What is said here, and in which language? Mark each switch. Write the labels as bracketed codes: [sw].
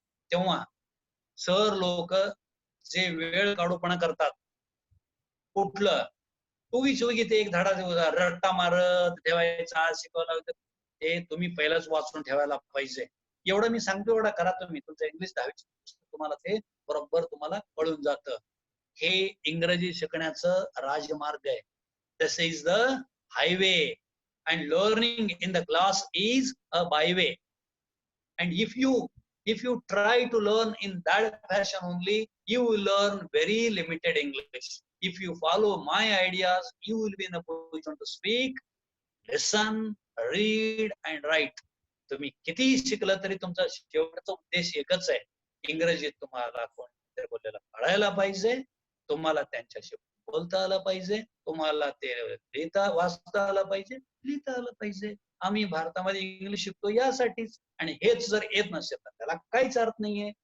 [mr] तेव्हा सर लोक जे वेळ काढूपणा करतात, कुठलं उगीच ते एक धडा रट्टा मारत ठेवायचा, शिकवला ते तुम्ही पहिलाच वाचून ठेवायला पाहिजे. एवढं मी सांगतो, एवढं करा तुम्ही. तुमचं इंग्लिश 10वीचं तुम्हाला ते बरोबर तुम्हाला कळून जातं. हे इंग्रजी शिकण्याचं राजमार्ग आहे. [en] This is the highway and learning in the class is a byway. And if you try to learn in that fashion only, you will learn very limited English. If you follow my ideas, you will be in a position to speak, listen, read and write. [mr] तुम्ही किती शिकलं तरी तुमचा शेवटचा उद्देश एकच आहे, इंग्रजीत तुम्हाला कोणतरी बोललेलं कळायला पाहिजे, तुम्हाला त्यांच्याशी बोलता आलं पाहिजे, तुम्हाला ते लिहिता वाचता आलं पाहिजे, लिहिता आलं पाहिजे. आम्ही भारतामध्ये इंग्लिश शिकतो यासाठीच. आणि हेच जर येत नसेल तर त्याला काहीच अर्थ नाहीये.